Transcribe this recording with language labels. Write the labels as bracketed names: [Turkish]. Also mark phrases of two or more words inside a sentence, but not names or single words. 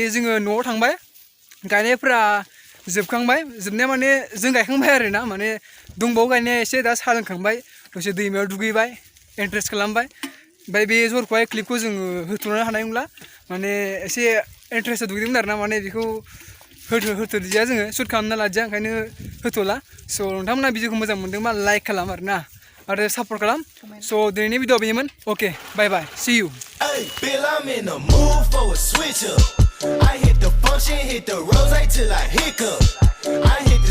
[Bodo] जोङो न'आव थांबाय गायनायफोरा जोबखांबाय जोबनाया माने जों गायखांबाय आरोना माने दंबावो गायनाया एसे दा साहा लोंखांबाय दसे दैमायाव दुगैबाय इन्ट्रेस्ट खालामबाय ओमफ्राय बे जरखौहाय क्लिपखौ जोङो होथ'नो हानाय नंला माने एसे इन्ट्रेस्टआव दुगैदोंमोन आरोना माने बेखौ होथ'दिया जोङो शुट खालामना लादिया ओंखायनो होथ'ला स' नोंथांमोना भिडिअखौ मोजां मोनदोंबा लाइक खालाम आरोना आरो सापर्ट खालाम स' दिनैनि भिडिअ बेनोमोन अके [English] bye bye see you Bill, I'm in the mood for a switch up. I hit the function, hit the rose till I hiccup. I hit the